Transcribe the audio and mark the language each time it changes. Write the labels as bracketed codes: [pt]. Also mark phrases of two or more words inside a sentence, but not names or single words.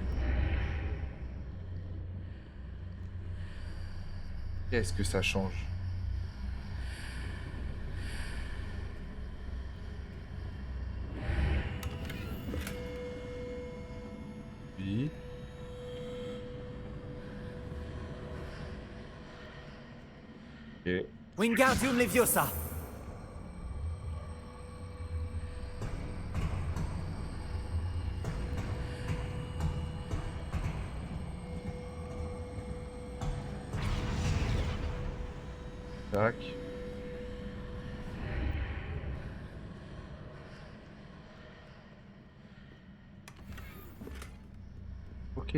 [fr] Qu'est-ce que ça change? Oui. Ok. Wingardium Leviosa. Tac. Ok.